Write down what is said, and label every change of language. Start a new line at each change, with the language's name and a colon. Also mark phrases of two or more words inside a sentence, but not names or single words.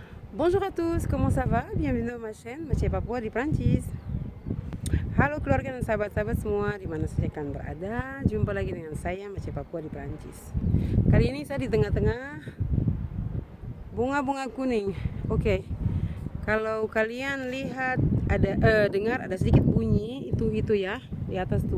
French: Bonjour à tous, comment ça va? Bienvenue dans ma chaîne, Macie Papua di Prancis.
Indonesian: Halo keluarga dan sahabat-sahabat semua di mana saja kalian berada. Jumpa lagi dengan saya, Macie Papua di Prancis. Kali ini saya di tengah-tengah bunga-bunga kuning. Oke. Kalau kalian lihat dengar ada sedikit bunyi itu ya di atas tuh.